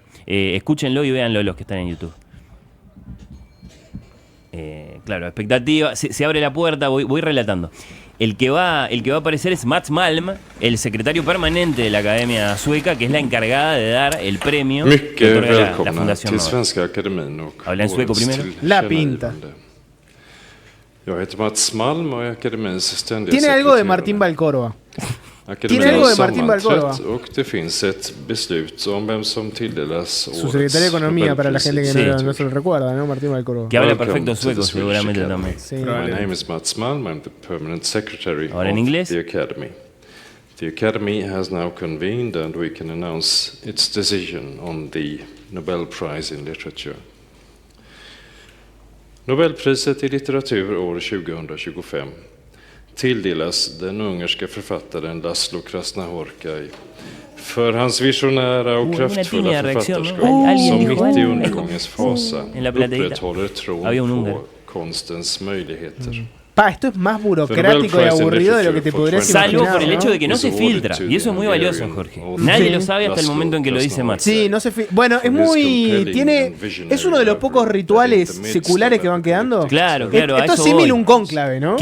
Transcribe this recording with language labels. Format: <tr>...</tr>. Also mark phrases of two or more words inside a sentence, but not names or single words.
<es>Escúchenlo y véanlo los que están en YouTube. Claro, expectativa, se abre la puerta, voy relatando. El que va a aparecer es Mats Malm, el secretario permanente de la Academia Sueca, que es la encargada de dar el premio que otorga la Fundación</es> <sv>till Nobel. Svenska Akademin och</sv> <es>Habla en sueco</es> <sv>årets</sv> <es>primero. La pinta.</es> <sv>tillkännagivande. Jag heter Mats Malm och är akademins ständiga</sv> <es>Tiene algo de</es> <sv>sekreterare.</sv> <es>Martín Valcórdoba. Tiene algo de Martín Valcórdoba.</es> <sv>Och det finns ett beslut om vem som tilldelas</sv> <es>Su secretario de Economía, para la gente que no se lo recuerda, ¿no? Martín Valcórdoba. Que habla perfecto sueco, seguramente también. Sí.</es> <en>My name is Mats Malm. I'm the permanent secretary</en> <es>Ahora en inglés.</es> <en>of the Academy. The Academy has now convened and we can announce its decision on the Nobel Prize in Literature.</en> <sv>Nobelpriset i litteratur år 2025 tilldelas den ungerske författaren Laszlo Krasznahorkai för hans visionära och kraftfulla författarskap som mitt i undergångens fasa upprätthåller tron på konstens möjligheter.</sv> <es>Pa, esto es más burocrático y aburrido de lo que te podrías imaginar. Salvo por el hecho de que no se filtra. Y eso es muy valioso, Jorge. Nadie lo sabe hasta el momento en que lo dice Mats. Sí, no se Bueno, es muy... Es uno de los pocos rituales seculares que van quedando. Claro. Esto es símil un cónclave, ¿no?</es>